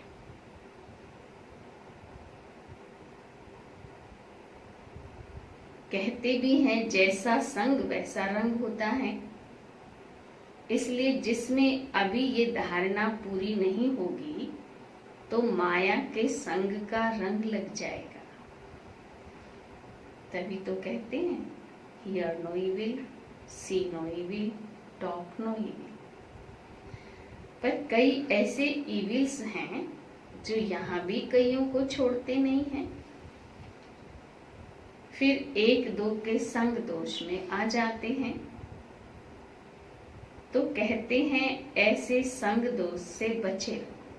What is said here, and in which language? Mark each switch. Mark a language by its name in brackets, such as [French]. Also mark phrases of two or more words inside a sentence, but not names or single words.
[Hindi] कहते भी हैं जैसा संग वैसा रंग होता है। इसलिए जिसमें अभी ये धारणा पूरी नहीं होगी तो माया के संग का रंग लग जाएगा। तभी तो कहते हैं [English] Hear no evil, see no evil, talk no evil। [Hindi] पर कई ऐसे इविल्स हैं जो यहाँ भी कईयों को छोड़ते नहीं हैं, फिर एक दो के संग दोष में आ जाते हैं। तो कहते हैं ऐसे संग दोष से बचे रहो।